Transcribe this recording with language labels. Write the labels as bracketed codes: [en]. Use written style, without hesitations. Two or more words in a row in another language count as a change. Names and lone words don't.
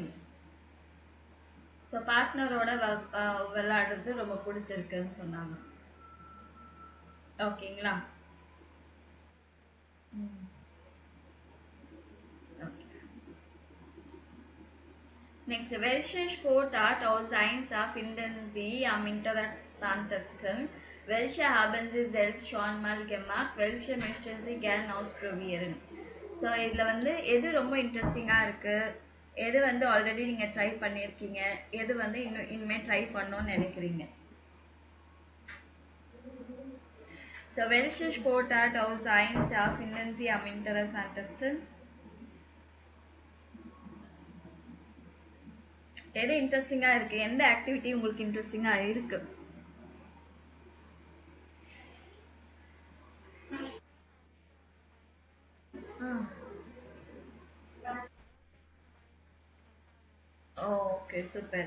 [ta] ஸோ பார்ட்னரோட விளையாடுறது ரொம்ப பிடிச்சிருக்குன்னு சொன்னாங்க. ஓகேங்களா? [de] Next, welche Sportart aus Einser finden Sie am interessantesten? Welche haben Sie selbst schon mal gemacht? Welche möchten Sie gern ausprobieren? [ta] ஸோ இதில் வந்து எது ரொம்ப இன்ட்ரெஸ்டிங்காக இருக்குது, எது வந்து ஆல்ரெடி நீங்கள் ட்ரை பண்ணியிருக்கீங்க, எது வந்து இனிமேல் ட்ரை பண்ணணும்னு நினைக்கிறீங்க? [de] ஸோ welche Sportart aus Einser finden Sie am interessantesten? [ta] எது இன்ட்ரெஸ்டிங்காக இருக்குது, எந்த ஆக்டிவிட்டி உங்களுக்கு இன்ட்ரெஸ்டிங்காக இருக்குது? [en] okay, super.